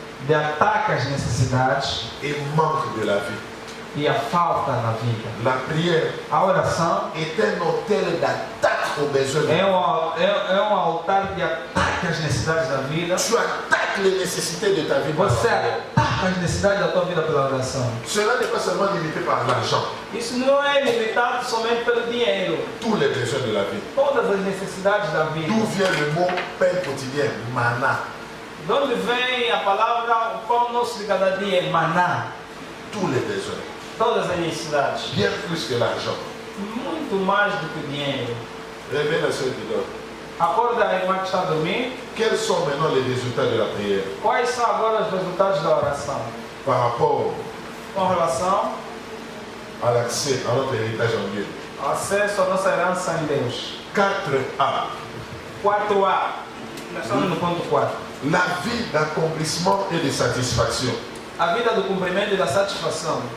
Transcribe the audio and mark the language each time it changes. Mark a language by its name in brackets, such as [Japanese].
[Portuguese] de ataque às necessidades [French] et manque de la vie. [Portuguese] e a falta na vida. [French] La prière [Portuguese] A oração [French] est un autel d'attaque aux besoins. [Portuguese] é um altar de ataque às necessidades da vida. [French] Tu attaques les nécessités de ta vie par la [Portuguese] Você [French] prière. [Portuguese] ataca as necessidades da tua vida pela oração. [French] Cela n'est pas seulement limité par l'argent, [Portuguese] Isso não é limitado somente pelo dinheiro. [French] tous les besoins de la vie. [Portuguese] Todas as necessidades da vida. [French] D'où vient le mot pain quotidien, mana? [Portuguese] De onde vem a palavra o pão nosso de cada dia? É maná. [French] Tous les besoins, [Portuguese] Todas as necessidades. [French] bien plus que l'argent. [Portuguese] Muito mais do que o dinheiro. [French] Réveille la soeur qui dort. [Portuguese] Acorda a irmã que está a dormir. [French] Quels sont maintenant les résultats de la prière [Portuguese] Quais são agora os resultados da oração? [French] par rapport [Portuguese] Com relação [French] à l'accès à notre héritage en Dieu? [Portuguese] ao acesso à nossa herança em Deus. 4A. 4A. Nós estamos no ponto 4. [French] La vie d'accomplissement et de satisfaction. [Portuguese] A vida do cumprimento e da satisfação.